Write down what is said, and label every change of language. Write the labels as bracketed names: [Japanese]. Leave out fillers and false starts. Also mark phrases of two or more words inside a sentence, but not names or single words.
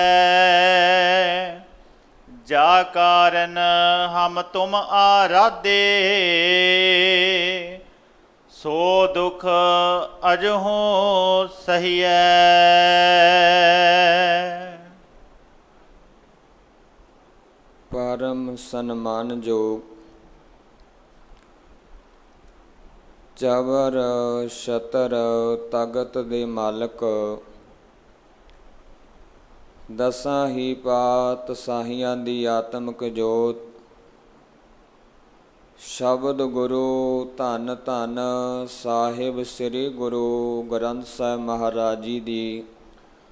[Punjabi] ਜਾ ਕਾਰਣਿ ਹਮ ਤੁਮ ਆਰਾਧੇ, ਸੋ ਦੁਖੁ ਅਜਹੂ ਸਹੀਐ। ਪਰਮ ਸਨਮਾਨਯੋਗ ਚਵਰ ਛਤਰ ਤਗਤ ਦੇ ਮਾਲਕ, ਦਸਾਂ ਹੀ ਪਾਤ ਸਾਹੀਆਂ ਦੀ ਆਤਮਿਕ ਜੋਤ, ਸ਼ਬਦ ਗੁਰੂ ਧੰਨ ਧੰਨ ਸਾਹਿਬ ਸ੍ਰੀ ਗੁਰੂ ਗ੍ਰੰਥ ਸਾਹਿਬ ਮਹਾਰਾਜ ਜੀ ਦੀ